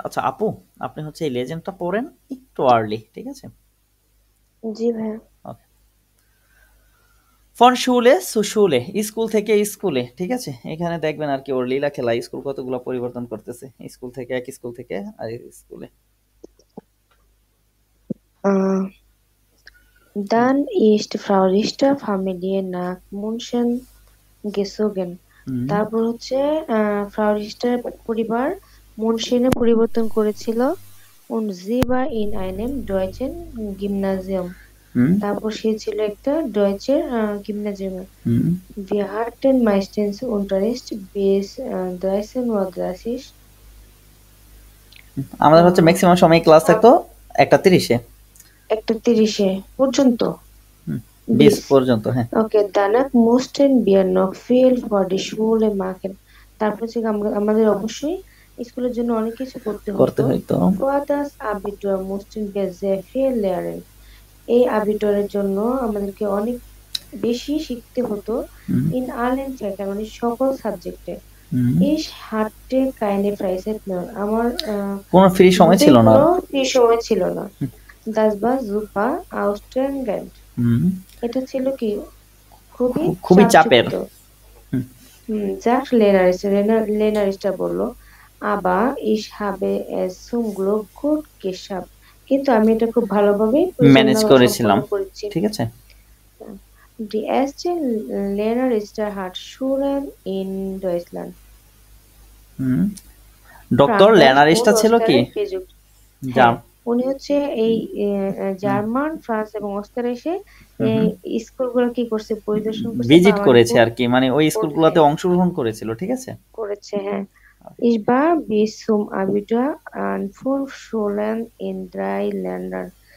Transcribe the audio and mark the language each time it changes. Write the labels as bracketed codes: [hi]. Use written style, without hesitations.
[bn] আচ্ছা আপু, আপনি হচ্ছে এই লেজেন্ডটা পড়েন একটু আর্লি, ঠিক আছে? জি ভাই। ওকে, ফন শুলে সুশুলে, স্কুল থেকে স্কুলে, ঠিক আছে? এখানে দেখবেন আর কি ওর লীলা খেলা, স্কুল কতগুলো পরিবর্তন করতেছে, স্কুল থেকে এক স্কুল থেকে আরেক স্কুলে। [de] Dann ist Frau Richter Familie nach München gezogen. [bn] তারপর হচ্ছে ফ্রাউ রিস্টার পরিবার মুনশেনে পরিবর্তন করেছিল। [de] und sie war in einem deutschen Gymnasium. [bn] তারপর সে ছিল একটা ডয়েচের গিমনাজিয়ামে। [de] Wir hatten meistens Unterricht bis 13:30 Uhr. [bn] আমাদের হচ্ছে ম্যাক্সিমাম সময় ক্লাস থাকতো 1:30-এ, 1:30 পর্যন্ত, 20 পর্যন্ত, হ্যাঁ। [de] Okay, danach mussten wir noch viel für die Schule machen. [bn] তারপর থেকে আমাদের অবশ্যই স্কুলের জন্য অনেক কিছু করতে হতো। [de] Für das Abitur mussten wir sehr viel lernen. [bn] এই আবিটরের জন্য আমাদেরকে অনেক বেশি শিখতে হতো। [de] In allen Fächern, [bn] মানে সকল সাবজেক্টে। [de] Ich hatte keine Freizeit mehr. [bn] আমার কোনো ফ্রি সময় ছিল না, কোনো ফ্রি সময় ছিল না। [de] Das war super anstrengend. [bn] এটা ছিল কি খুবই চাপের। [de] Sagt Lena [bn] বলল, [de] aber ich habe es zum Glück gut geschafft. [bn] কিন্তু আমি এটা খুব ভালোভাবে ম্যানেজ করেছিলাম, ঠিক আছে? [de] Die erste Lena Richter hat Schulen in Deutschland. [bn] Doctor লেনা রিস্টা ছিল কি? উনি হচ্ছে এই জার্মান, ফ্রান্স এবং অস্ট্রিয়া এই স্কুলগুলো কি করছে, পরিদর্শন করছে, ভিজিট করেছে আর কি, মানে ওই স্কুলগুলোতে অংশগ্রহণ করেছিল, ঠিক আছে? করেছে, হ্যাঁ। [de] Ich war bis zum Abitur an 5 Schulen in 3 Ländern.